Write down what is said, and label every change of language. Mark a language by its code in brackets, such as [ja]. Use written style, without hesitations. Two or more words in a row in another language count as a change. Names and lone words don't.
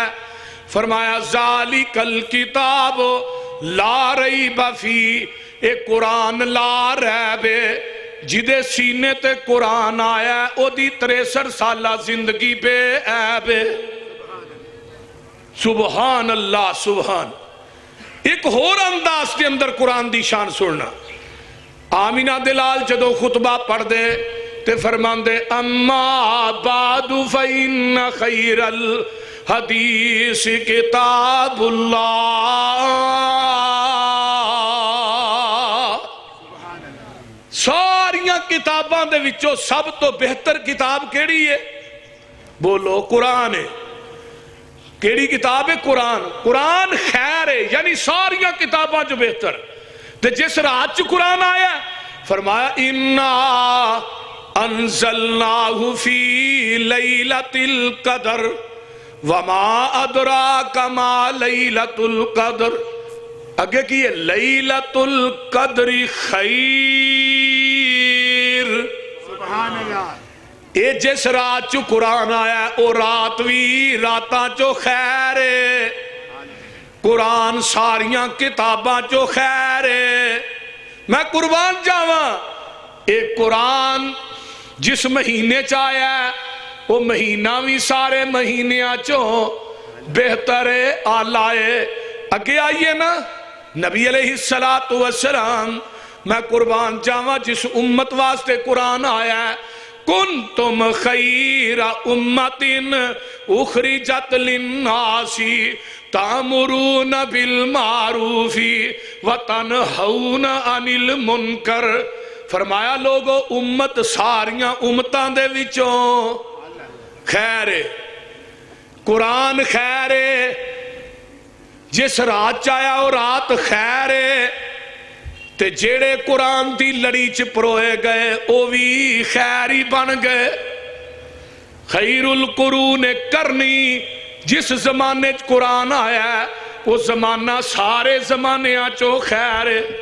[pa] فرمایا [ar] ذالک الکتاب لا ریب فی، [pa] اے قرآن [ar] لا ریب، [pa] جدے سینے تے قرآن آیا او دی 63 سالہ زندگی بے عیب۔ [ar] سبحان اللہ سبحان۔ [pa] ایک اور انداز کے اندر قرآن دی شان سننا، آمینہ دلال جدو خطبہ پڑھ دے تے فرمان دے [ar] اما بعد فإن خیر الحدیث کتاب اللہ۔ [pa] ساریاں کتاباں دے وچوں سب تو بہتر کتاب کیڑی ہے؟ بولو قرآن ہے۔ کیڑی کتاب ہے؟ قرآن۔ قرآن خیر ہے، یعنی ساریاں کتاباں جو بہتر۔ تے جس رات چ قرآن آیا فرمایا [ar] اِنَّا انزلناہ فی لیلۃ القدر وما ادراک ما لیلۃ القدر۔ [pa] اگے کی ہے [ar] لیلۃ القدر خیر۔ سبحان اللہ۔ [pa] اے جس رات چو قرآن آیا او رات وی راتاں چو خیر ہے، قرآن ساریاں کتاباں چو خیر ہے۔ میں قربان جاواں ایک قرآن جس مہینے چایا ہے وہ مہینہ بھی سارے مہینیاں چو بہتر آلائے۔ اگے آئیے نا نبی علیہ السلام، میں قربان جاواں جس امت واسطے قرآن آیا ہے [ar] کنتم خیر امت اخرجت للناس تأمرون بالمعروف وتنہون عن المنکر۔ [pa] فرمایا لوگو امت ساریاں امتاں دے وچوں خیر ہے، قرآن خیر ہے، جس رات چایا وہ رات خیر ہے، تے جیڑے قرآن دی لڑی چ پروئے گئے وہ بھی خیر ہی بن گئے۔ [ar] خیر القرون [pa] کرنی، جس زمانے چ قرآن آیا ہے وہ زمانہ سارے زمانے چو خیر ہے۔